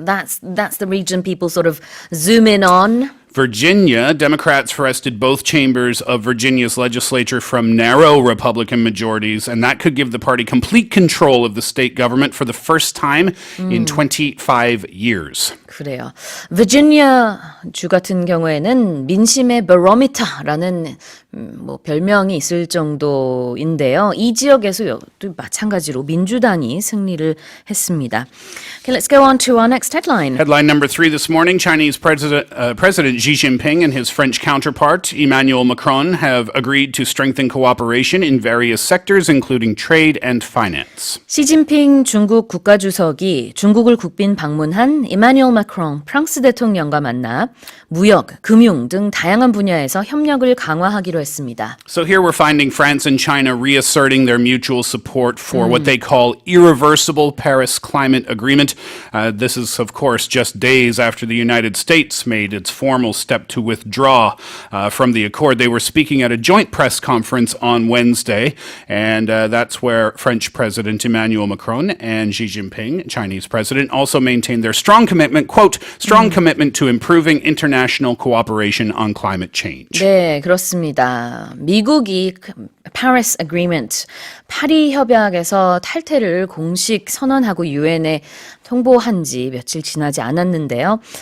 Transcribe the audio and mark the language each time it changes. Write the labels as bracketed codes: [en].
[en] That's the region people sort of zoom in on. Virginia, Democrats wrested both chambers of Virginia's legislature from narrow Republican majorities, and that could give the party complete control of the state government for the first time in 25 years. [ko] 그래요. 버지니아 주 같은 경우에는 민심의 barometer라는 별명이 있을 정도인데요. 이 지역에서 또 마찬가지로 민주당이 승리를 했습니다. [en] Okay, let's go on to our next headline. Headline number 3 this morning, Chinese President President Xi Jinping and his French counterpart, Emmanuel Macron, have agreed to strengthen cooperation in various sectors, including trade and finance. [ko] 시진핑 중국 국가주석이 중국을 국빈 방문한 이마뉴엘 마크롱 프랑스 대통령과 만나 무역, 금융 등 다양한 분야에서 협력을 강화하기로 했습니다. [en] So here we're finding France and China reasserting their mutual support for what they call irreversible Paris Climate Agreement. This is, of course, just days after the United States made its formal step to withdraw from the accord. They were speaking at a joint press conference on Wednesday, and that's where French President Emmanuel Macron and Xi Jinping, Chinese president, also maintained their strong commitment, quote, strong commitment to improving international cooperation on climate change. [ko] 네, 그렇습니다. 미국이 Paris Agreement, 파리 협약에서 탈퇴를 공식 선언하고 유엔에 통보한 지 며칠 지나지 않았는데요.